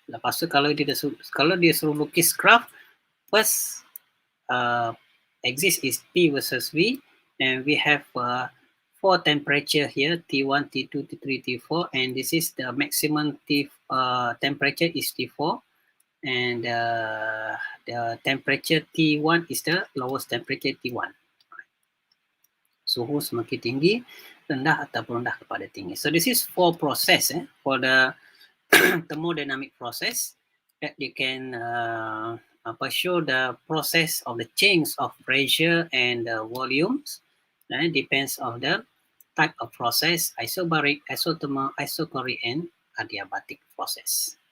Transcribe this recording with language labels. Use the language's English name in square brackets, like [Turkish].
[Malay] Lepas tu kalau dia suruh lukis graph, [English] first axis is P versus V, and we have 4 temperature here, T1, T2, T3, T4, and this is the maximum temperature is T4, and the temperature T1 is the lowest temperature T1. [Malay] Suhu semakin tinggi, rendah ataupun rendah kepada tinggi. [English] So this is for process for the thermodynamic process that you can show the process of the change of pressure and volumes. Depends on the type of process, isobaric, isothermal, isocoric, and adiabatic process.